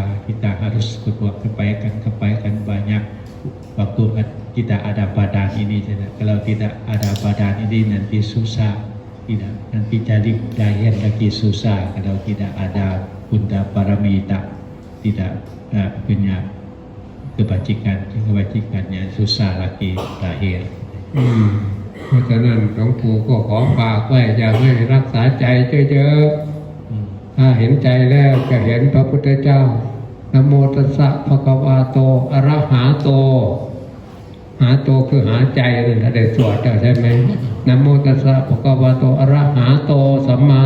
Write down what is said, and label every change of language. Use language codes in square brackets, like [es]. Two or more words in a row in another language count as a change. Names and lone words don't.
[id] Kita harus berbuat kebaikan banyak waktu kita ada badan ini. Kalau tidak ada badan ini nanti susah. Tidak nanti jadi lahir lagi susah kalau tidak ada bunda paramita tidak punya kebajikannya susah lagi lahir [th] เพราะฉะนั้นหลวงปู่ก็ขอฝากไว้อยากให้รักษาใจเยอะๆถ้าเห็นใจแล้วจะเห็นพระพุทธเจ้า [pi] นะโมตัสสะภะคะวะโตอะ [th] ระหะโตหาโตคือหาใจนั่นได้สวดใช่ไหม [pi] นะโมตัสสะภะคะวะโตอะระหะโตสัมมา